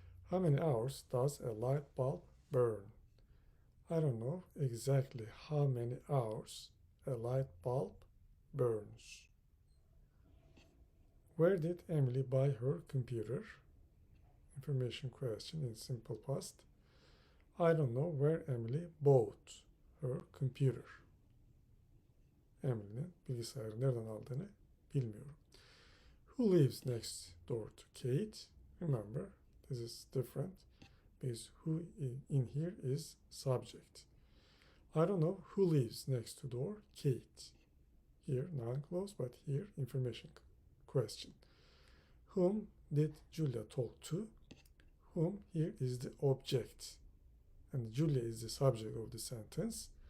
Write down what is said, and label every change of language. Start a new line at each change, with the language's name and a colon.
English: How many hours does a light bulb burn? I don't know exactly how many hours a light bulb burns. Where did Emily buy her computer? Information question in simple past. I don't know where Emily bought her computer.
Turkish: Emily'nin bilgisayarı nereden aldığını bilmiyorum.
English: Who lives next door to Kate? Remember, this is different because who in here is subject. I don't know who lives next to door Kate. Here noun clause, but here information question. Whom did Julia talk to? Whom here is the object and Julia is the subject of the sentence.